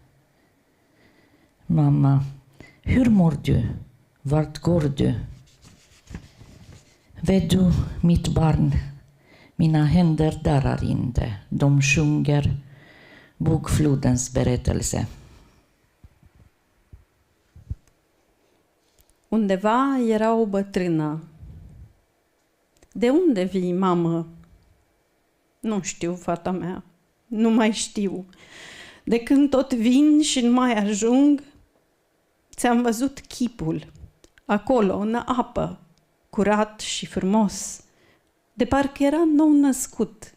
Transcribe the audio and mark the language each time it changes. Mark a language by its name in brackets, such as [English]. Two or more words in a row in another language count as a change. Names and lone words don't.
[Swedish] Mamma, hur mår du? Vart går du? Vet du, mitt barn, mina händer darrar inte. De sjunger bokflodens berättelse. [Romanian] Undeva era o bătrână. De unde vii, mamă? Nu știu, fata mea. Nu mai știu. De când tot vin și nu mai ajung, ți-am văzut chipul, acolo, în apă, curat și frumos, de parcă era nou născut.